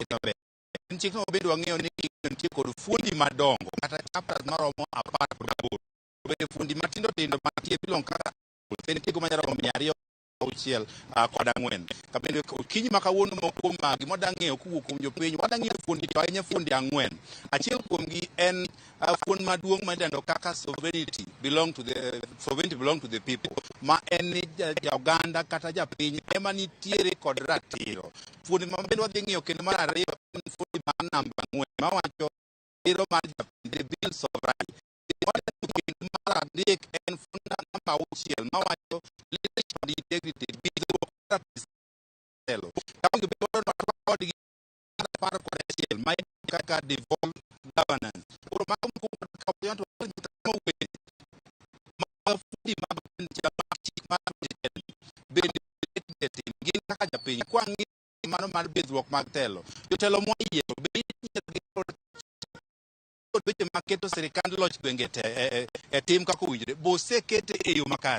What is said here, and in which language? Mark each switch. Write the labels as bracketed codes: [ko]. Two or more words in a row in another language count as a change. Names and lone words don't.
[luo] ikete maber en chikno bedo wang'eyo ni nitie kod fuondi madongo kata chapters maromo 18 bende fuondi matindo tindo mantie bilong kaka nitie go manyalo 200 kod 4 ka bende kinyi ma kawuono mokuom magi modang'eyo kowuok kuom jopiny wadang'eyo fuondi to ahinya fuondi 4 achiel kuom gi en fuond maduong' midendo kaka [en] sovereignty belong to the people [luo] ma en ni oganda kata japiny ema nitiere kod ratiro. Fuondi ma bende wadhi ng'iyo kendo mar ariyo en fuondi mar namba 4 mawacho ratiro mar japiny, [en] the bills of rights. [luo] Mar adek en fuondi namba 6 mawacho [en] leadership and integrity [luo] kaka [en] devolved governance. [luo] Weche maketo sirikand loch gwenge e tim kako winjore bose kete e yo makare.